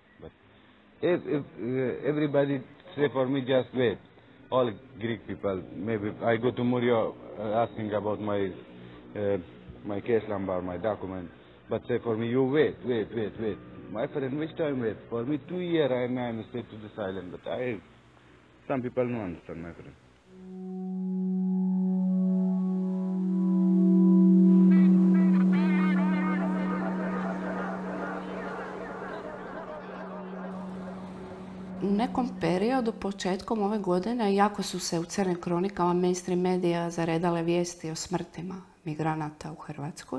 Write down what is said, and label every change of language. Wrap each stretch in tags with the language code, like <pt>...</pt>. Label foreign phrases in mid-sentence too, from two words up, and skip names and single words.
<en>But if everybody say for me just wait, all Greek people, maybe I go to Murio asking about my case number, my document, but say for me you wait. My friend, which time wait? For me 2 years I'm stay to this island, but some people don't understand, my friend.</en> <hr>U nekom periodu, početkom ove godine, jako su se u crnim kronikama mainstream medija zaredale vijesti o smrtima migranata u Hrvatskoj.</hr>